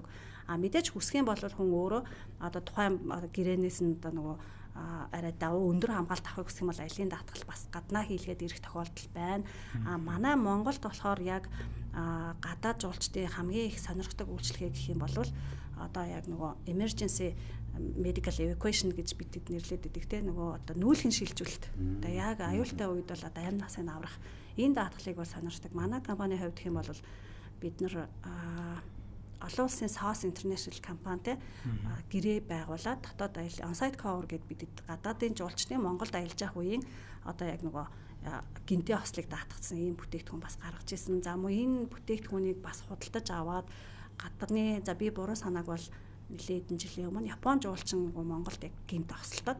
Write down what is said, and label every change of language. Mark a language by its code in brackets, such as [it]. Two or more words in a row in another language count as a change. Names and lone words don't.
[mn] Мэдээж хүсэх юм бол хүн өөрөө одоо тухайн гэрээнээс нь одоо нөгөө арай давуу өндөр хамгаалт авахыг хүсэх юм бол аялын даатгал бас гаднаа хийлгээд ирэх тохиолдол байна. Манай Монголд болохоор яг гадаад жуулчдын хамгийн их сонирхдаг үйлчилгээ гэх юм бол одоо яг нөгөө [en] emergency medical evacuation [mn] гэж бид нэрлэдэг гэдэг те нөгөө одоо нүүлгэн шилжүүлэлт. Одоо яг аюултай үед бол одоо амь насыг аврах энэ даатгалыг бол сонирхдаг. Манай компани хувьд гэх юм бол бид нар олон улсын SOS International компанитай гэрээ байгуулад дотоод аялал [en] on-site cover [mn] гэдэг бид гадаадын жуулчдын Монголд аялж явах үеийн одоо яг нөгөө гинтээ хослыг даатгацсан ийм бүтээгдэхүүн бас гаргаж ирсэн. За мөн энэ бүтээгдэхүүнийг бас худалдаж аваад гадны за би буруу санааг бол нэлээд жилийн өмнө Япон жуулчин нөгөө Монголд яг гинтээ хослолтод.